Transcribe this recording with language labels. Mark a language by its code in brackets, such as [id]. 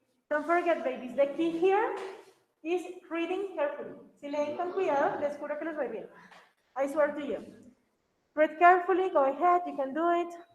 [en] Don't forget, babies, the key here is reading carefully. [es] Si leen con cuidado, les juro que les voy bien. [en] I swear to you. Read carefully, go ahead, you can do it.